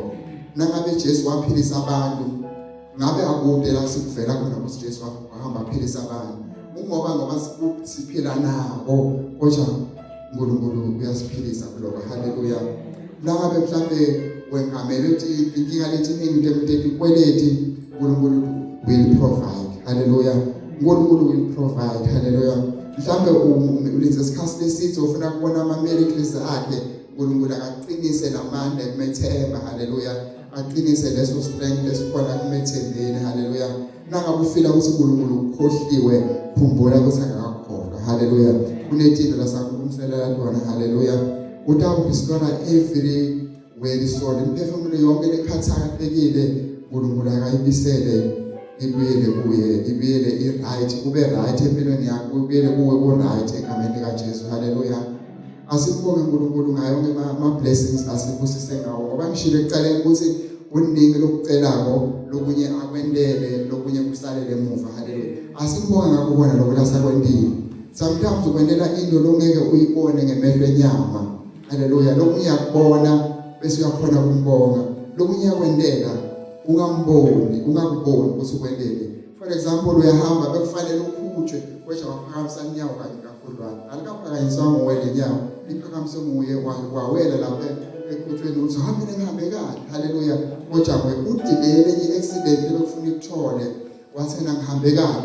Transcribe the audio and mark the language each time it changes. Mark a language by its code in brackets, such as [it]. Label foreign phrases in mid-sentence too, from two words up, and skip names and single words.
[ss] Nangabe Jesu waphilisa abantu ngabe akude la sikuvela khona ukuthi Jesu wahamba aphilisa abantu. Ngoba siphila nabo kodwa uNkulunkulu uyasiphilisa kuloko. Haleluya. Nangabe mhlambe wengamela ukuthi inkinga lethi iningi into ikweleti, uNkulunkulu [en] will provide. [ss] Haleluya. uNkulunkulu [en] will provide. [ss] Haleluya. Mhlambe ulenze isikhathi lesithi ufuna kubona ama-miracles akhe, uNkulunkulu akaqinise lamandla ekumethemba. Haleluya. Aqinise leso strength esikhona kumethembeni. Haleluya. Nangabe ufila ukuthi uNkulunkulu ukhohliwe, khumbula ukuthi akakhohlwa. Haleluya. Kunetinto lasakhulumiselela tona. Haleluya. [en] Without restore every word soul, [ss] imphefumulo yonke lekhathakekile uNkulunkulu akayibisele ibuyele kuye, ibuyele i-right, kube right empilweni yakho, kubuyele kuwe ku-right egameni likaJesu. Haleluya. Asibonge uNkulunkulu ngayo yonke ama-blessings asibusise ngawo, ngoba ngishilo ekuqaleni ukuthi uningi lokucelako lokunye akwendele, lokunye kusalele emuva. Haleluya. Asibonge ngakho khona lokho lasakwendile. Sometimes ukwendela into longeke uyibone ngemehlo enyama. Haleluya. Lokunye yakubona bese uyakhona ukumbonga. Lokunye yakwendela ungamboni, ungakuboni ukuthi ukwendele. [en] For example, [ss] uyahamba bekufanele ukhutshwe kodwa waphakamisa inyawo kanye kakhulwana. Alikaphakanyiswa nguwe lenyawo, liphakamiswe nguye wawela lapha ekhutshweni uthi hambile ngihambe kahle. Haleluya. Kodwa udilele i-accident bekufuna ikuthole wathena ngihambe kahle.